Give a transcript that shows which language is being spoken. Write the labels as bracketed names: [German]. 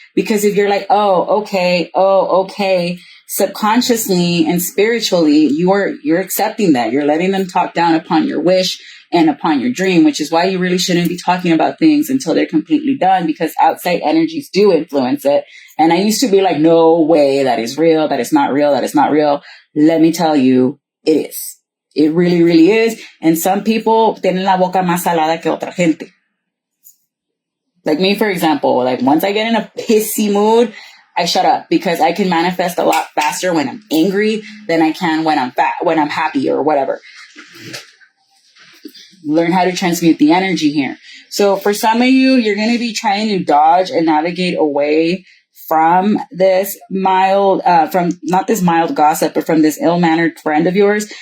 [English] Because if you're like, oh, okay, subconsciously and spiritually, you're accepting that. You're letting them talk down upon your wish and upon your dream, which is why you really shouldn't be talking about things until they're completely done, because outside energies do influence it. And I used to be like, no way, that is real, that is not real, that is not real. Let me tell you, it is. It really, really is. And some people [Spanish] tienen la boca más salada que otra gente. [English] Like me, for example, like once I get in a pissy mood, I shut up because I can manifest a lot faster when I'm angry than I can when I'm happy or whatever. Learn how to transmute the energy here. So for some of you, you're going to be trying to dodge and navigate away from this not this mild gossip, but from this ill-mannered friend of yours.